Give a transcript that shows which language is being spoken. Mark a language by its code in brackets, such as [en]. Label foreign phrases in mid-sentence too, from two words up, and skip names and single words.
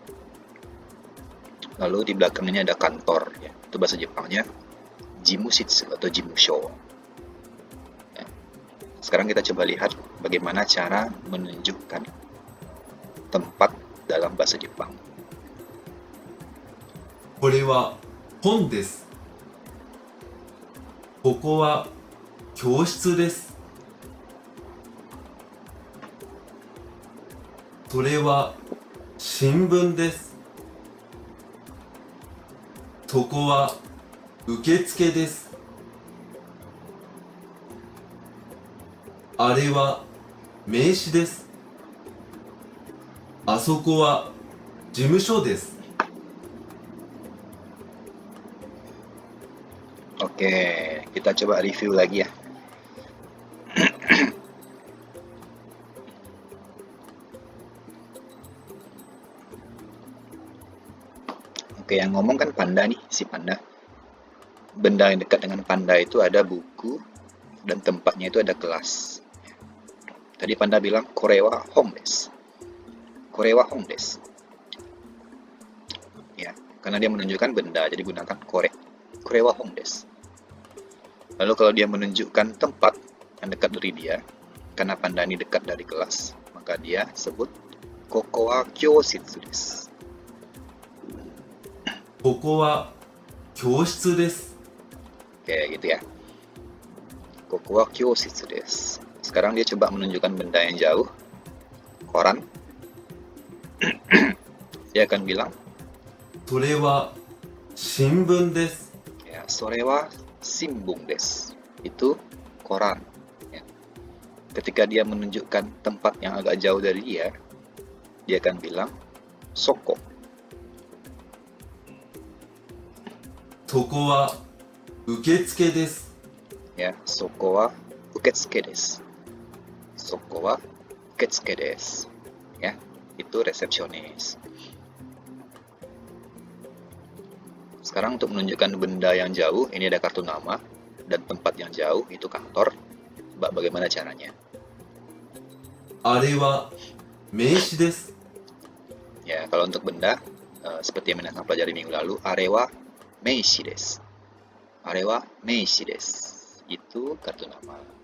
[id] Lalu di belakangnya ada kantor ya, itu bahasa Jepangnya jimushitsu atau jimusho. Ya. Sekarang kita coba lihat bagaimana cara menunjukkan tempat dalam bahasa Jepang. [ja] これは本です。ここは教室です。それは新聞です。そこは受付です。あれは名刺です。あそこは事務所です。 [id] Oke, kita coba review lagi ya. Oke, yang ngomong kan panda nih, si panda. Benda yang dekat dengan panda itu ada buku, dan tempatnya itu ada kelas. Tadi panda bilang [ja] これは本です. これは本です. [id] Ya, karena dia menunjukkan benda, jadi gunakan kore. [ja] これは本です. [id] Lalu kalau dia menunjukkan tempat yang dekat dari dia, karena panda ini dekat dari kelas, maka dia sebut [ja] ここは教室です. ここは教室です。 [id] Kayak gitu ya. [ja] ここは教室です. [id] Sekarang dia coba menunjukkan benda yang jauh, koran. Dia akan bilang, [ja] それは新聞です。 ya, それは新聞です. [id] Itu koran. Ya. Ketika dia menunjukkan tempat yang agak jauh dari dia akan bilang soko. [ja] そこは受付です。 Ya, そこは受付です. そこは受付です. [id] Ya, itu resepsionis. Sekarang untuk menunjukkan benda yang jauh, ini ada kartu nama, dan tempat yang jauh itu kantor. Bagaimana caranya? [ja] あれは名刺です。 [id] Ya, kalau untuk benda, seperti yang kita pelajari minggu lalu, [ja] あれは名刺です. あれは名刺です. [id] Itu kartu nama.